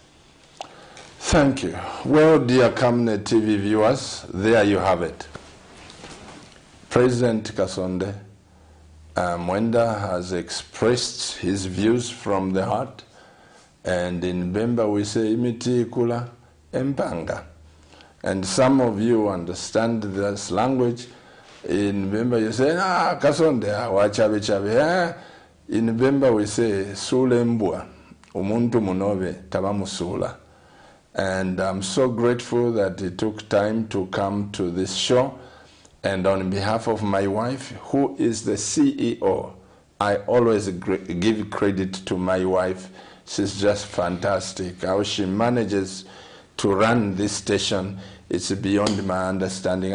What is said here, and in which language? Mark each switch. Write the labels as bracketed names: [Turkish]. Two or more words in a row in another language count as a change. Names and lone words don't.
[English] Thank you. Well, dear KASONDE TV viewers, there you have it. President KASONDE MWENDA has expressed his views from the heart, and in Bemba we say [Bemba] imiti kula empanga. [English] And some of you understand this language. In Bemba you say, [Bemba] KASONDE, wachabe chabe. [English] In Bemba we say, [Bemba] sule mbua, umuntu munobe tabamusula. [English] And I'm so grateful that he took time to come to this show. And on behalf of my wife, who is the CEO, I always give credit to my wife. She's just fantastic. How she manages to run this station, it's beyond my understanding.